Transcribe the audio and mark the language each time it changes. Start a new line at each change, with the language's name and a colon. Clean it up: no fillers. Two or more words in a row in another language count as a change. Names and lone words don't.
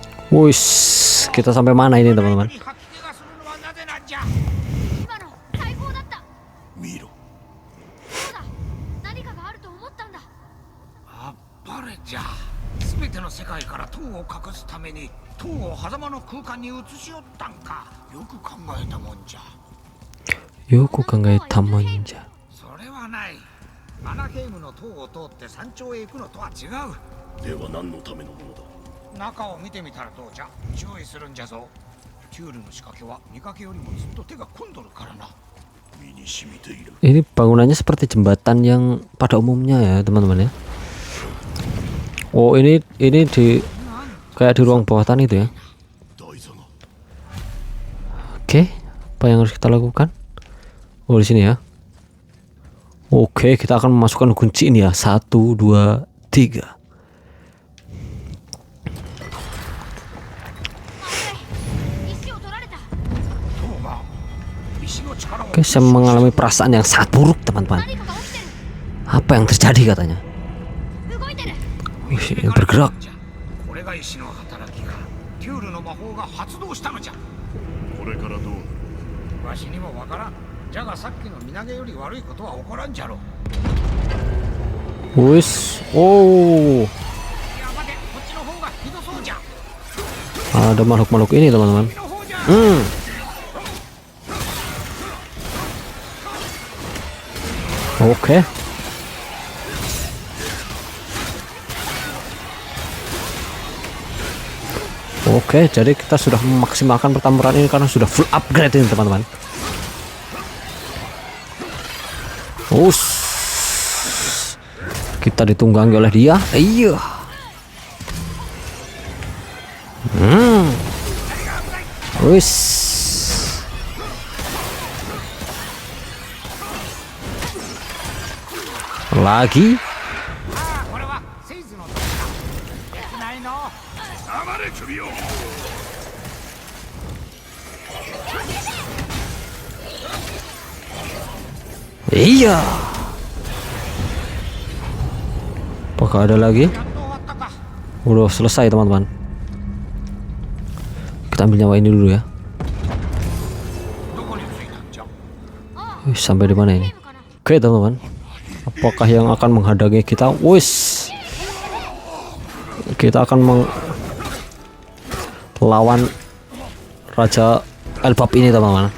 Indonesian: Wis, kita sampai mana ini teman-teman?
Japanese: 吐き気がするのはなぜなんじゃ。今の最高だった。見ろ。そうだ、何かがあると思ったんだ。あっぱれじゃ。全ての世界から塔を隠すために塔を狭間の空間に移しよったんか。よく考えたもんじゃ。よく考えたもんじゃ. それはない。アナヘイムの塔を通って山頂へ行くのとは違う。では何のためのものだ。中を見てみたらどうじゃ。注意するんじゃぞ。テュールの仕掛けは見かけよりもずっと手が込んどるからな。身に染みている。
Indonesian: Ini bangunannya seperti jembatan yang pada umumnya ya teman-teman ya. Oh ini di kayak di ruang bawah tanah itu ya.
Japanese: 大佐が
Indonesian: Oke, apa yang harus kita lakukan? Oh di sini ya. Oke, kita akan memasukkan kunci ini ya. 1, 2, 3.
Japanese: 石を取られた。塔が石の力を
Indonesian: Oke, saya mengalami perasaan yang sangat buruk teman-teman.
Japanese: 何かが起きてる。
Indonesian: Apa yang terjadi katanya?
Japanese: 動いてる。
Indonesian: Wih, bergerak.
Japanese: これが石の働きか。テュールの魔法が発動したのじゃ。これからどう。わしにもわからん。じゃがさっきの身投げより悪いことは起こらんじゃろ。
Indonesian: Wis, oh,
Japanese: いや待て、こっちの方がひどそうじゃ。
Indonesian: ada makhluk-makhluk ini teman-teman.
Japanese: の方じゃ。
Indonesian: Oke. Oke, jadi kita sudah memaksimalkan pertempuran ini karena sudah
English: full upgrade
Indonesian: ini teman-teman. Kita ditunggangi oleh dia. Iya. Wis. Lagi.
Japanese: ああ、これはセイズの塔だ。できないの。黙れ首を。
Indonesian: Iya. Apakah ada lagi?
Japanese: やっと終わったか。
Indonesian: Udah selesai teman-teman. Kita ambil nyawa ini dulu ya.
Japanese: どこに着いたんじゃ。
Indonesian: Sampai di mana ini? Oke teman-teman. Apakah yang akan menghadangi kita? Wis. Kita akan melawan Raja Elbap ini teman-teman.